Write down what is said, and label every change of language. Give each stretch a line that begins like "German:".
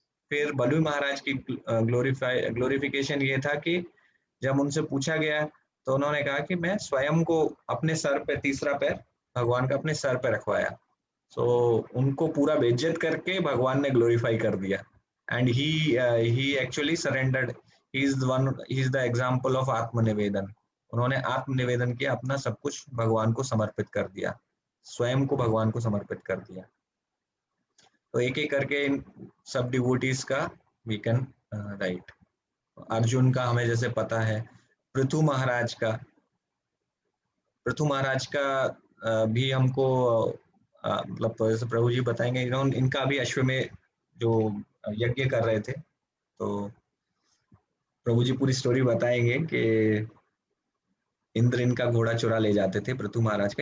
Hindi: फिर बलि महाराज की ग्लोरिफिकेशन ये था कि जब उनसे पूछा गया तो उन्होंने कहा कि मैं स्वयं को अपने सर पे, तीसरा पैर भगवान का अपने सर पे रखवाया। तो उनको पूरा बेइज्जत करके भगवान ने ग्लोरीफाई कर दिया।
English: And he actually surrendered. He is the example of आत्मनिवेदन।
Hindi: उन्होंने आत्मनिवेदन किया, अपना सब कुछ भगवान को समर्पित कर दिया, स्वयं को भगवान को समर्पित कर दिया। तो एक एक करके इन सब डिवोटीज का
English: We can write.
Hindi: अर्जुन का हमें जैसे पता है, पृथु महाराज का भी हमको मतलब तो जैसे प्रभु जी बताएंगे, इनका भी अश्वमेध जो यज्ञ कर रहे थे, तो प्रभु जी पूरी स्टोरी बताएंगे कि इंद्र इनका घोड़ा चुरा ले जाते थे पृथु महाराज का।